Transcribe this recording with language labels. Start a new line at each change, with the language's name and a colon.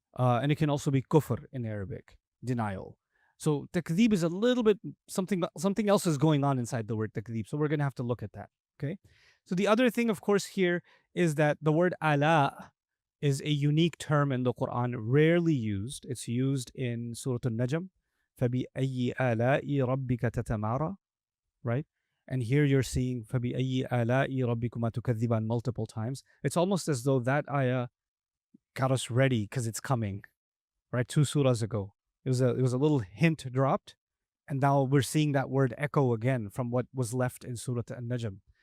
English: And it can also be kufr in Arabic, denial. So takdhib is a little bit, something else is going on inside the word takdhib. So we're going to have to look at that, okay? So the other thing, of course, here is that the word ala is a unique term in the Quran, rarely used. It's used in Surah An-Najm.
Arabic: فَبِأَيِّ آلَاءِ رَبِّكَ تَتَمَارَى,
English: right? And here you're seeing
Arabic: فَبِأَيِّ آلَاءِ رَبِّكُمَا تُكَذِّبَانِ
English: multiple times. It's almost as though that ayah got us ready because it's coming, right? 2 surahs ago. It was a little hint dropped, and now we're seeing that word echo again from what was left in Surah An-Najm.